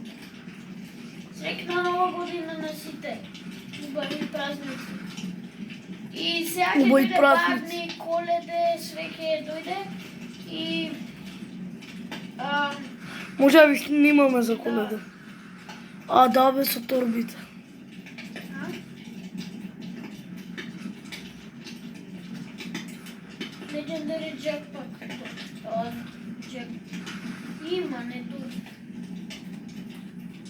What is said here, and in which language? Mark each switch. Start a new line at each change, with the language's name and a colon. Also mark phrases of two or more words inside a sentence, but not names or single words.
Macedonian: Среќна нова година на сите. Убави празници. И сега ќе Убави биде празници. Барни, Коледе, све ќе дојде. И... може да ви снимаме за Коледа. А, да, бе, со торбите.
English: Legendary Jackpack.
Macedonian: Jack. Има, не тук.